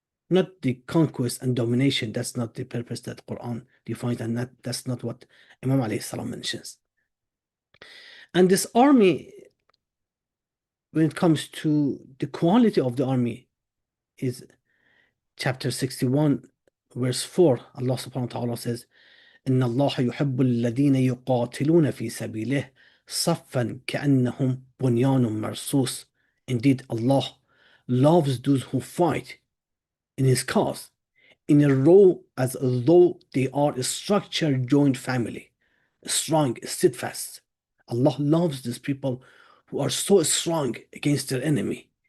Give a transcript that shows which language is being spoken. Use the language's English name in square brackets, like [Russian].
[English] Not the conquest and domination. That's not the purpose that Quran defines, and that's not what Imam ﷺ mentions. And this army, when it comes to the quality of the army, is chapter 61, verse 4. [Arabic] Allah subhanahu wa ta'ala says, إن الله يحب الذين يقاتلون في سبيله صفا كأنهم بنيان مرصوص. [English] Indeed, Allah loves those who fight in His cause in a row as though they are a structured joint family, strong, steadfast. Allah loves these people who are so strong against their enemy.